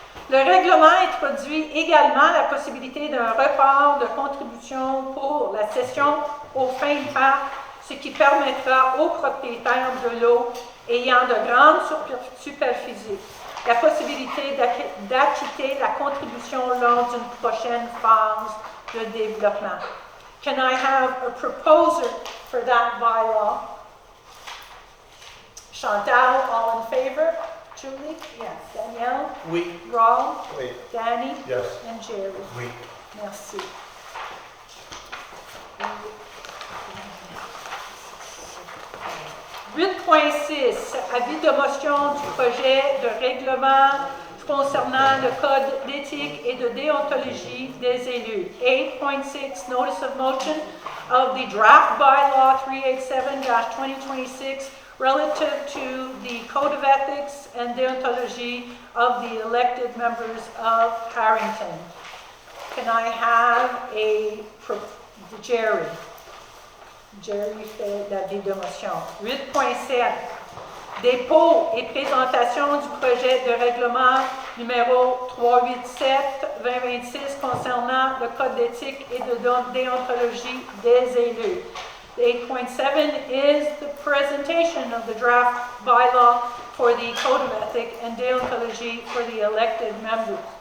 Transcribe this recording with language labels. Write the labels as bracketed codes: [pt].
[fr] Le règlement introduit également la possibilité d'un report de contribution pour la cession aux fins de parc, ce qui permettra aux propriétaires de lots ayant de grandes superficies la possibilité d'acquitter la contribution lors d'une prochaine phase de développement. [en] Can I have a proposer for that bylaw? Chantal, all in favor? Julie? Yes. Danielle? [fr] Oui. [en] Rob? [fr] Oui. [en] Danny? Yes. And Jerry? [fr] Oui. Merci. 8.6, avis de motion du projet de règlement concernant le code d'éthique et de déontologie des élus. [en] 8.6, notice of motion of the draft bylaw 387-2026 relative to the code of ethics and deontology of the elected members of Harrington. Can I have a Jerry? [fr] Jerry fait l'avis de motion. 8.7. Dépôt et présentation du projet de règlement numéro 387-2026 concernant le code d'éthique et de déontologie des élus. [en] 8.7 is the presentation of the draft bylaw for the code of ethics and deontology for the elected members.